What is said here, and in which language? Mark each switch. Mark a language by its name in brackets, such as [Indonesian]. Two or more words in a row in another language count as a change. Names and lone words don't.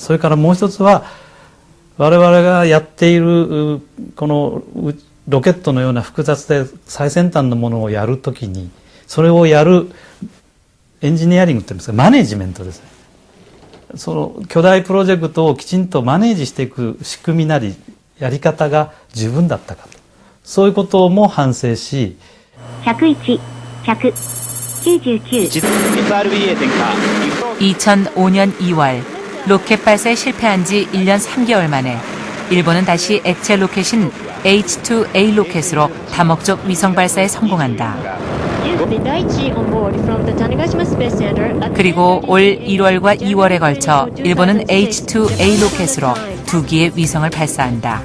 [Japanese] それからもう一つは我々がやっているこのロケットのような複雑で最先端のものをやるときにそれをやるエンジニアリングっていうんですかマネジメントですね。その巨大プロジェクトをきちんとマネージしていく仕組みなりやり方が十分だったかとそういうことも反省し 101, 199. [Korean] 2005년 2월 로켓 발사에 실패한 지 1년 3개월 만에 일본은 다시 액체 로켓인 H2A 로켓으로 다목적 위성 발사에 성공한다. 그리고 올 1월과 2월에 걸쳐 일본은 H2A 로켓으로 2기의 위성을 발사한다.